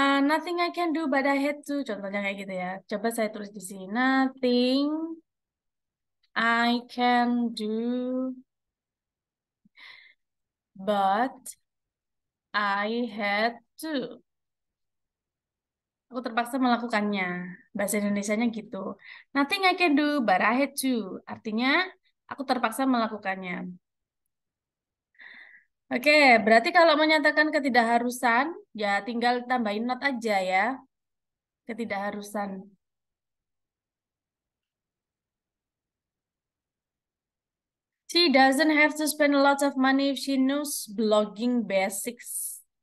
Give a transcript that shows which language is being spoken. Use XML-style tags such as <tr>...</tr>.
<en>Nothing I can do but I had to.</en> <id>Contohnya kayak gitu ya. Coba saya tulis di sini.</id> <en>Nothing I can do but I had to.</en> <id>Aku terpaksa melakukannya. Bahasa Indonesianya gitu.</id> <en>Nothing I can do but I had to.</en> <id>Artinya, aku terpaksa melakukannya. Oke, berarti kalau menyatakan ketidakharusan, ya tinggal tambahin not aja ya, ketidakharusan.</id> <en>She doesn't have to spend a lot of money if she knows blogging basics.</en>